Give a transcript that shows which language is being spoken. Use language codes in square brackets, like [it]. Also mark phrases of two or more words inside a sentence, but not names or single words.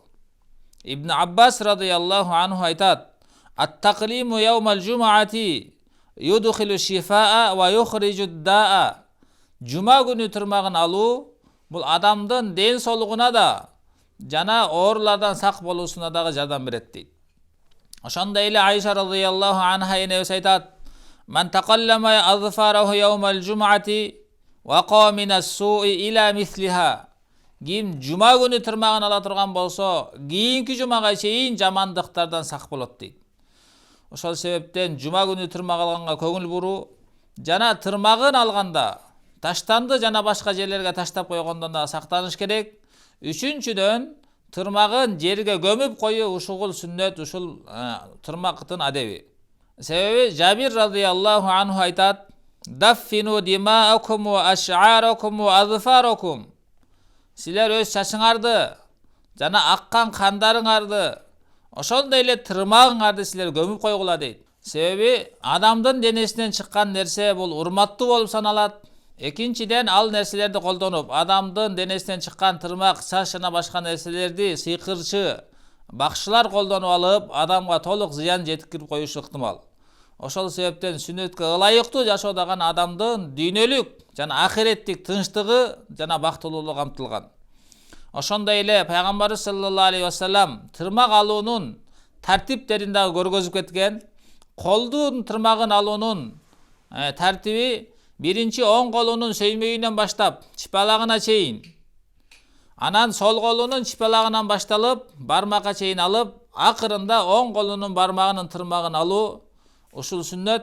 [ar] Ibn Abbas رضي الله عنه aytat: "التقليم يوم الجمعة يدخل الشفاء ويخرج الداء." [ky] Жума күнү тырмагын алуу бул адамдын ден соолугуна да жана оорулардан сак болуусуна дагы жардам берет дейт. Ошондой эле Айша [ar] رضي الله عنها [ky] энебиз айтат: [ar] "من قلم أظفاره يوم الجمعة وقي من السوء إلى مثلها." [ky] Ким жума күнү тырмагын ала турган болсо, кийинки жумага чейин жамандыктардан сак болот дейт. Ошол себептен жума күнү тырмак алганга көңүл буруу жана тырмагын алганда таштанды жана башка жерлерге таштап койгондон да сактаныш керек. Үчүнчүдөн тырмагын жерге көмүп коюу ушул сүннөт, ушул тырмактын адеби. Себеби Жабир [ar] رضي الله عنه [ky] айтат: [ar] "ادفنوا دماءكم وأشعاركم وأظفاركم." [ky] Силер өз чачыңарды жана аккан кандарыңарды, ошондой эле тырмагыңарды силер көмүп койгула дейт. Себеби адамдын денесинен чыккан нерсе бул урматтуу болуп саналат. Экинчиден ал нерселерди колдонуп, адамдын денесинен чыккан тырмак, чач жана башка нерселерди сыйкырчы, бакчылар колдонуп алып, адамга толук зыян жеткирип коюшу ыктымал. Ошол себептен сүннөткө ылайыктуу жашоодаган адамдын дүйнөлүк жана ахиреттик тынчтыгы жана бактылуулугу камтылган. Ошондой эле пайгамбарыбыз [ar] صلى الله عليه وسلم [ky] тырмак алуунун тартиптерин дагы көргөзүп кеткен. Колдун тырмагын алуунун тартиби биринчи оң колунун сөймөйүнөн баштап чыпалагына чейин, анан сол колунун чыпалагынан башталып бармакка чейин алып, акырында оң колунун бармагынын тырмагын алуу ушул сүннөт.